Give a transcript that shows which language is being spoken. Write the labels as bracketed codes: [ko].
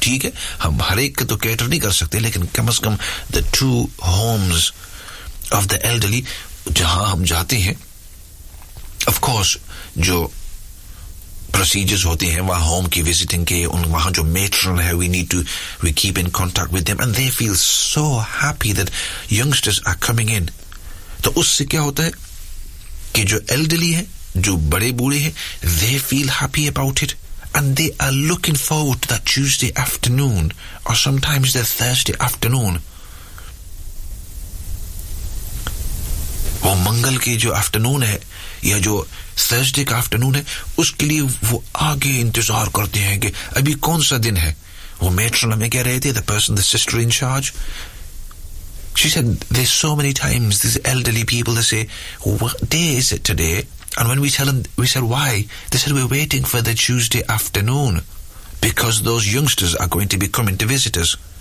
[hi] ठीक है, हम हर एक का तो cater नहीं कर सकते, लेकिन कम से कम [en] the two homes of the elderly [hi] जहां हम जाते हैं, [en] of course [hi] जो procedures होते हैं वहां home की visiting के, उन वहां जो matron है, [en] we keep in contact with them and they feel so happy that youngsters are coming in. [hi] तो उससे क्या होता है कि जो elderly है, जो बड़े बूढ़े हैं, [en] they feel happy about it and they are looking forward to that Tuesday afternoon or sometimes the Thursday afternoon. [hi] वो मंगल के जो afternoon है या जो Thursday का afternoon है, उसके लिए वो आगे इंतजार करते हैं कि अभी कौन सा दिन है. वो matron हमें कह रहे थे, [en] the person, the sister in charge, she said there's so many times these elderly people, they say what day is it today? And when we tell them, we said, why? They said, we're waiting for the Tuesday afternoon because those youngsters are going to be coming to visit us.